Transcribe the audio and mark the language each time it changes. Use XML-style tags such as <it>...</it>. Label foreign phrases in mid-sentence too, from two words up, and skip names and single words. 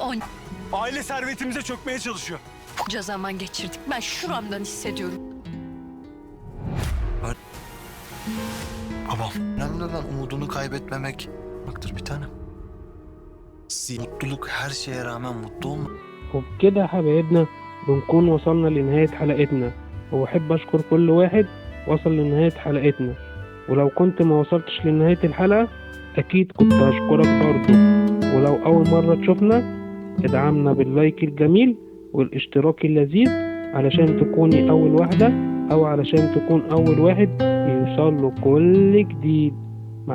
<tr>Aile servetimize çökmeye çalışıyor. onca zaman geçirdik. Ben şuramdan hissediyorum. Babam. Önemli olan umudunu kaybetmemek. Baktır bir tanem. Mutluluk her şeye rağmen mutlu olma.</tr> <ar>وبكده حبايبنا بنكون وصلنا لنهاية حلقتنا وبحب أشكر كل واحد وصل لنهاية حلقتنا ولو كنت ما وصلتش لنهاية الحلقة أكيد كنت هشكرك برضو ولو أول مرة تشوفنا ادعمنا باللايك الجميل والاشتراك اللذيذ علشان تكوني أول واحدة أو علشان تكون أول واحد يوصل له كل جديد.</ar>